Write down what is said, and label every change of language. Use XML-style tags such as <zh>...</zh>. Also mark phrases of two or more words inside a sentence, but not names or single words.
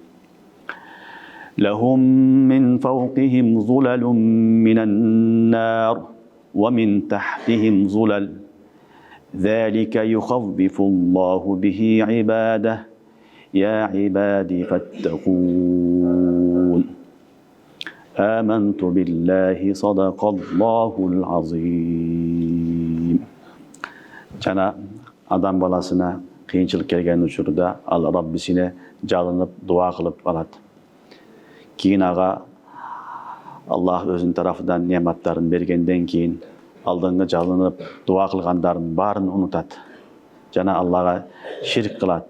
<ar>لهم من فوقهم ظلل من النار ومن تحتهم ظلل ذلك يخوف الله به عباده يا عبادي فاتقون. آمنت بالله صدق الله العظيم.</ar> <ky>Жана адам баласына кыйынчылык келген учурда ал Раббисине жалынып дуа кылып алат. Кийин ага Аллах өзүнүн тарафынан нематтарын бергенден кийин алдыңғы жалынып дуа кылгандардын баарын унутат жана Аллага ширк кылат.</ky>